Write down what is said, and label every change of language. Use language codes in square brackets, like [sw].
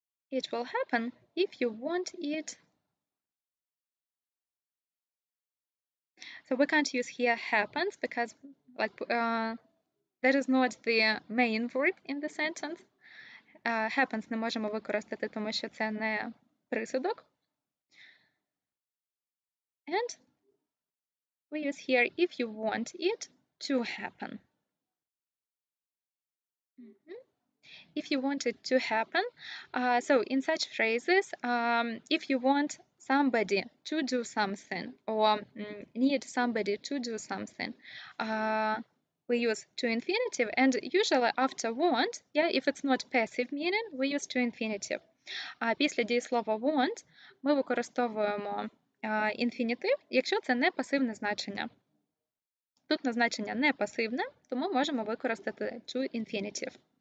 [en] It will happen if you want it. So we can't use here happens because like that is not the main verb in the sentence. [uk] Happens не можемо використати, тому що це не присудок. [en] And we use here if you want it to happen. If you want it to happen, so in such phrases, if you want somebody to do something or need somebody to do something, we use to infinitive, and usually after want, yeah, if it's not passive meaning, we use to infinitive. [uk] А після дієслова want ми використовуємо інфінітив, якщо це не пасивне значення. Тут значення не пасивне, тому можемо використати to infinitive.